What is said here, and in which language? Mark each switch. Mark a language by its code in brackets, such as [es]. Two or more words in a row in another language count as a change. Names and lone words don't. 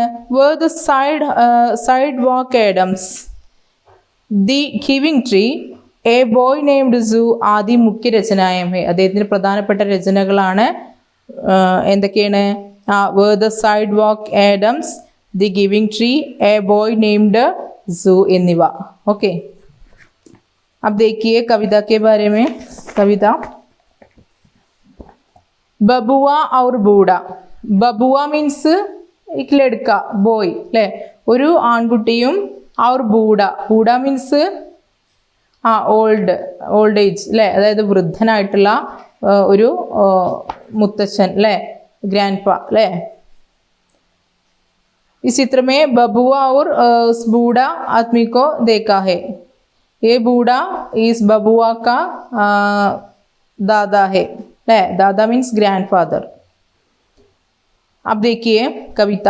[hi] വേർ ദ സൈഡ്വാക്ക് ആഡംസ്, ദി ഗിവിംഗ് ട്രീ, എ ബോയ് നെയ്മഡ് സൂ आदि मुख्य रचनाएं हैं. [ml] അദ്ദേഹത്തിന് പ്രധാനപ്പെട്ട രചനകളാണ് എന്തൊക്കെയാണ്? വേർ ദ സൈഡ്വാക്ക് ആഡംസ്, ദി ഗിവിംഗ് ട്രീ, എ ബോയ് നെയ്മഡ് സൂ എന്നിവ. ഓക്കെ, [hi] अब देखिए कविता के बारे में. कविता बबुआ और बूढ़ा. बबुआ मीन्स एक लड़का, [ml] ബോയ് അല്ലേ, ഒരു ആൺകുട്ടിയും. और ബൂഢ [en] means old age [ml] അല്ലേ, അതായത് വൃദ്ധനായിട്ടുള്ള ഒരു മുത്തച്ഛൻ അല്ലേ, [en] grand pa [ml] അല്ലേ. [hi] इस चित्र में बबुआ और बूढ़ा आदमी को देखा है. ये बूढ़ा इस बबुआ का दादा है. दादा मीन्स ग्रैंडफादर. अब देखिए कविता.